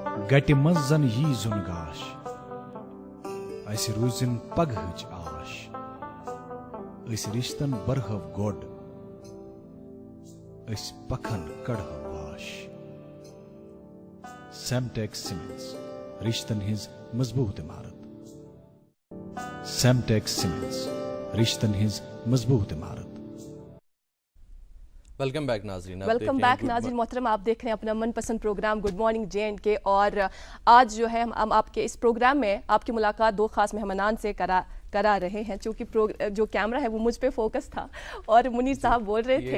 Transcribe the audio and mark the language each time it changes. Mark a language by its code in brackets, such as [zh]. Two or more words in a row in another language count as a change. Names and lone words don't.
[ks] گٹہِ منٛز زن یی زُن گاش اسہِ روٗزِن پگہٕچ آش أسۍ رِشتن برہو گۄڈ أسۍ پکھن کڑہو واش سیمٹیک سیمنٹس رشتن ہٕنٛز مضبوٗط عمارت سیمٹیک سیمنٹس رشتن ہٕنٛز مضبوٗط عمارت [en] welcome back ناظرین، welcome back [ur] ناظرین محترم، آپ دیکھ رہے ہیں اپنا من پسند پروگرام گڈ مارننگ JNK، اور آج جو ہے ہم آپ کے اس پروگرام میں آپ کی ملاقات دو خاص مہمانان سے کرا رہے ہیں، چونکہ جو کیمرہ ہے وہ مجھ پہ فوکس تھا اور منیر صاحب بول رہے تھے،